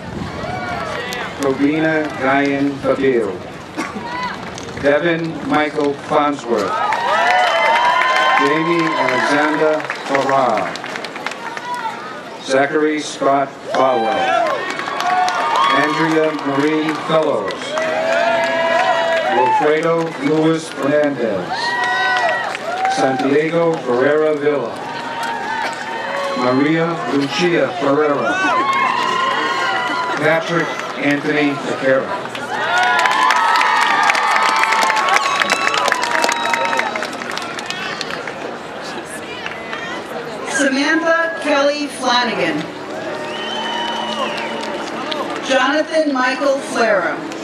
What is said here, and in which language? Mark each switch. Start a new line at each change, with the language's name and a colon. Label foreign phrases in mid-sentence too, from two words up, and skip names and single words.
English: Robina Guyan Fabio. Devin Michael Farnsworth. Jamie Alexander Farrar. Zachary Scott Farwell. Andrea Marie Fellows. Wilfredo Luis Fernandez. Santiago Ferreira Villa. Maria Lucia Ferreira. Patrick Anthony Becerra. Samantha Kelly Flanagan. Jonathan Michael Flara.